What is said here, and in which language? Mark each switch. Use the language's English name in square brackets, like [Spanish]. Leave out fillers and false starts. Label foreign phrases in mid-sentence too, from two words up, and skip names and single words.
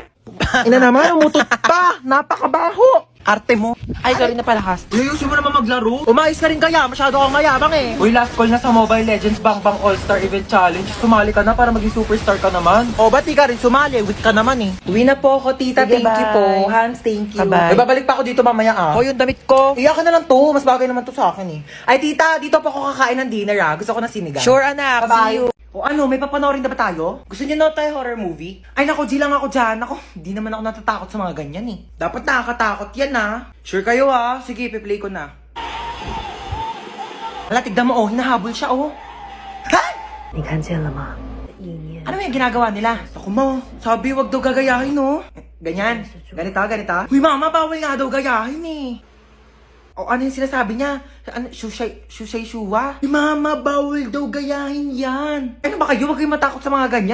[Filipino] Ina naman, umutot pa. Napakabaho. Arte mo. Ay, sorry na pala, Has. Ayusin mo naman maglaro. Umayos ka rin kaya, masyado kang mayabang eh. Uy, [English] last call [Filipino] na sa Mobile Legends Bang Bang All-Star Event Challenge. Sumali ka na para maging superstar ka naman. O, ba't di ka rin sumali? Weak ka naman eh. Uwi na po ako, tita. Sige, [English] Thank you [Filipino] bye. po. Hans, [English] thank you. Bye-bye. [Filipino] Ay, babalik pa ako dito mamaya ah. O, yung damit ko. Iyakan na lang to, mas bagay naman to sa akin eh. Ay, tita, dito po ako kakain ng dinner ah. Gusto ko na sinigang. Sure, anak. [English] Bye-bye. See you. [Filipino] O ano, may papanoorin na ba tayo? Gusto niyo na tayo [English] horror movie? [Filipino] Ay nako, G lang ako dyan. Ako, di naman ako natatakot sa mga ganyan eh. Dapat nakakatakot yan ah. Sure kayo ah. Sige, piplay ko na. Hala, tignan mo oh, hinahabol siya oh. Ha? [Chinese] 你看见了吗？意念 [Filipino] Ano yung ginagawa nila? Ako mo, sabi wag daw gagayahin oh. Ganyan, ganito, ganito. Uy mama, bawal nga daw gayahin eh. O ano yung sinasabi niya? Ano, shushay shuwa? Mama, bawal daw gayahin yan. Ano ba kayo? Huwag kayong matakot sa mga ganyan.